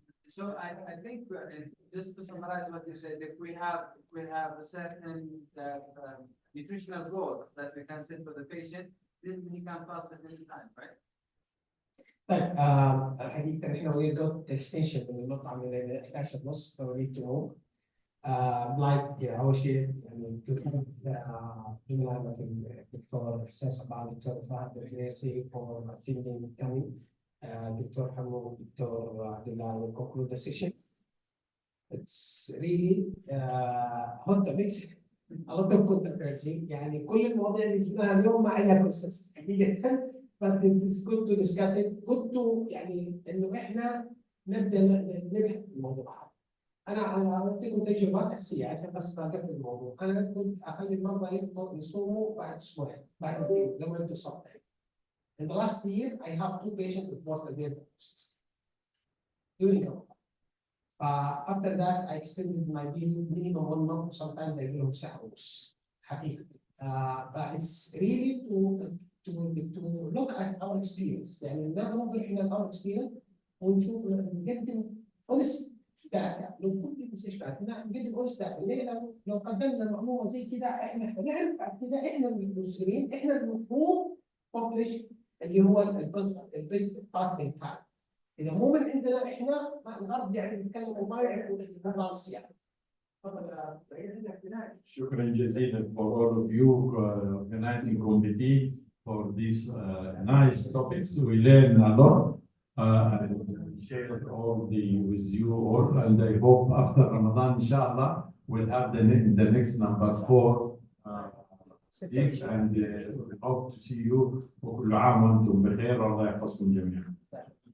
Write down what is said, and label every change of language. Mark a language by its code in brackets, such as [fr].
[en] So I think, just to summarize what you said, if we have a certain nutritional goals that we can set for the patient, then he can fast at any time, right? [ar] طيب الحقيقة نحن [en] we got the extension [ar] من المطعم إلى 11 ونص [en] so we need to move. [ar] like أول شيء يعني جملة مثل الدكتور حسين صباح الدكتور فهد الجريسي [en] for attending coming [ar] دكتور حمود دكتور عبد الله [en] will conclude the session. It's really hot topics a lot of controversy [ar] يعني كل المواضيع اللي جبناها اليوم ما عليها [en] consensus [ar] حقيقة [en] but it is good to discuss it good to [ar] يعني إنه إحنا نبدأ نبحث في الموضوع هذا. أنا أعطيكم تجربة شخصية عشان بس أقفل الموضوع. أنا كنت أخلي المرضى يصوموا بعد أسبوعين بعد الفيلم لما يبدو الصبح. [en] In the last year, I have 2 patients with portal vein infections during the month. After that, I extended my period minimum 1 month. Sometimes I give them [ar] شهر ونص. حقيقة. [en] But it's really to look at our experience. [ar] يعني ننظر إلى [en] our experience [ar] ونشوف نقدم [en] honest data. [ar] لو كل المستشفيات نقدم [en] honest data. [ar] ليه لو قدمنا معلومة زي كذا إحنا نعرف بعد كذا إحنا المسلمين إحنا المفروض publish اللي هو البيست بارتنر تايم. اذا مو من عندنا احنا الغرب يعني نتكلم وما يعرفوا النظام السياسي. تفضل شكرا جزيلا [en] for all of you organizing committee for these nice topics. We learn a lot and share all with you all, and I hope after Ramadan inshallah we'll have the next number 4 this and we hope to see you [ar] وكل عام وانتم بخير والله يحفظكم جميعا.